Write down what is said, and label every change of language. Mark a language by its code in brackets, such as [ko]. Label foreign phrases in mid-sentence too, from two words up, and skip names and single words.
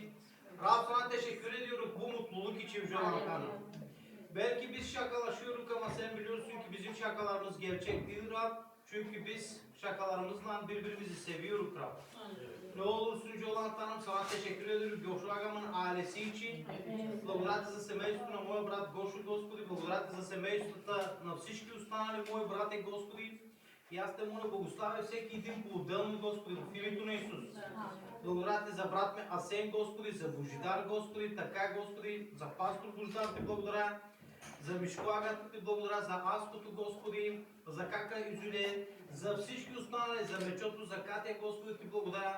[tr] Rab sana teşekkür ediyoruz bu mutluluk için Yüce Tanrım. Belki biz şakalaşıyoruz ama sen biliyorsun ki bizim şakalarımız gerçek değil Rab. Çünkü biz şakalarımızla birbirimizi seviyoruz Rab. Ne olursun Yüce Tanrım, sana teşekkür ediyoruz Гошу Агам'ın ailesi için. [bg] Благодаря ти за семейството на моя брат Гошо, Господи. Благодаря ти за семействата на всички останали мои брати, Господи. И аз те моля, благославя всеки един по-отделно, Господи, в името на Исус. Благодаря ти за брат ме Асен, Господи, за Божидар, Господи, така, Господи, за пастор Божидар ти благодаря, за Мишко Агата ти благодаря, за Аското, Господи, за Кака Изюле, за всички останали, за Мечото, за Катя, Господи, ти благодаря.